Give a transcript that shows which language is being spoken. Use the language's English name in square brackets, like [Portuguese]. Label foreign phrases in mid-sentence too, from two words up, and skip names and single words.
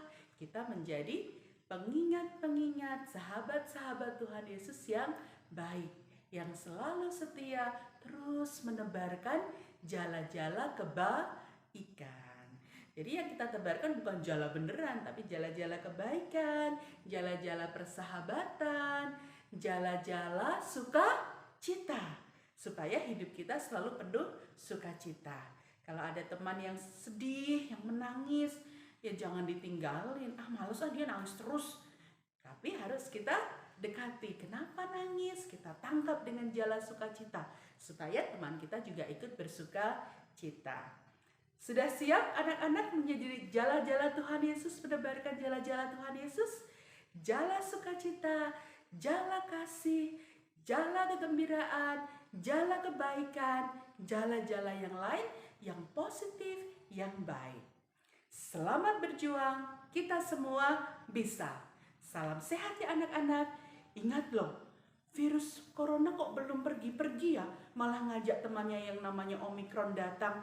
[Indonesian] Kita menjadi pengingat-pengingat, sahabat-sahabat Tuhan Yesus yang baik, yang selalu setia, terus menebarkan jala-jala kebaikan. Jadi yang kita tebarkan bukan jala beneran, tapi jala-jala kebaikan, jala-jala persahabatan, jala-jala sukacita, supaya hidup kita selalu penuh sukacita. Kalau ada teman yang sedih, yang menangis, ya jangan ditinggalin. Males dia nangis terus. Tapi harus kita dekati. Kenapa nangis? Kita tangkap dengan jala sukacita, supaya teman kita juga ikut bersuka cita. Sudah siap anak-anak menjadi jala-jala Tuhan Yesus, menebarkan jala-jala Tuhan Yesus? Jala sukacita, jala kasih, jala kegembiraan, jala kebaikan, jala-jala yang lain yang positif, yang baik. Selamat berjuang, kita semua bisa. Salam sehat ya anak-anak. Ingat loh, virus corona kok belum pergi-pergi ya, malah ngajak temannya yang namanya Omikron datang.